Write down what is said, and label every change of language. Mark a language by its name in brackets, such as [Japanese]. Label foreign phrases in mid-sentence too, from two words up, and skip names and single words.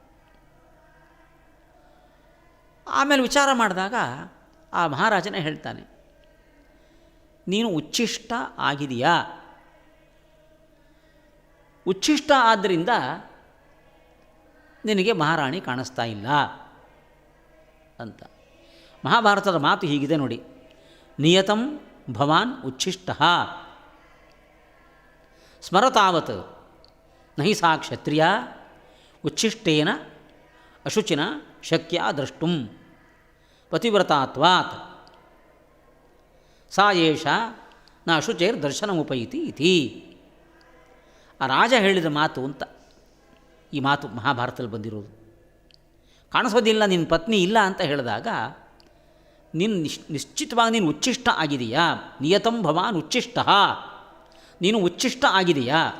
[Kannada] ಆಮೇಲೆ ವಿಚಾರ ಮಾಡಿದಾಗ ಆ ಮಹಾರಾಜನೇ ಹೇಳ್ತಾನೆ, ನೀನು ಉಚ್ಛಿಷ್ಟ ಆಗಿದೆಯಾ? ಉಚ್ಛಿಷ್ಟ ಆದ್ದರಿಂದ ನಿನಗೆ ಮಹಾರಾಣಿ ಕಾಣಿಸ್ತಾ ಇಲ್ಲ ಅಂತ. ಮಹಾಭಾರತದ ಮಾತು ಹೀಗಿದೆ ನೋಡಿ, [Sanskrit] ನಿಯತಂ ಭವಾನ್ ಉಚ್ಛಿಷ್ಟ ಸ್ಮರತಾವತ್ ನಹಿ ಸಾ ಕ್ಷತ್ರಿಯ ಉಚ್ಛಿಷ್ಟೇನ ಅಶುಚಿನ ಶಕ್ಯ ದ್ರಷ್ಟುಂ ಪತಿವ್ರತಾತ್ವಾತ್ ಸಾ ಏಷ ನ ಅಶುಚೇರ್ ದರ್ಶನಮುಪೈತಿ ಇತಿ. [Kannada] ಆ ರಾಜ ಹೇಳಿದ ಮಾತು ಅಂತ ಈ ಮಾತು ಮಹಾಭಾರತದಲ್ಲಿ ಬಂದಿರೋದು. ಕಾಣಿಸೋದಿಲ್ಲ, ನಿನ್ನ ಪತ್ನಿ ಇಲ್ಲ ಅಂತ ಹೇಳಿದಾಗ ನೀನು ನಿಶ್ಚಿತವಾಗಿ ನೀನು ಉಚ್ಛಿಷ್ಟ ಆಗಿದೆಯಾ? [Sanskrit] ನಿಯತಂ ಭವಾನ್ ಉಚ್ಛಿಷ್ಟ, [Kannada] ನೀನು ಉಚ್ಛಿಷ್ಟ ಆಗಿದೆಯಾ?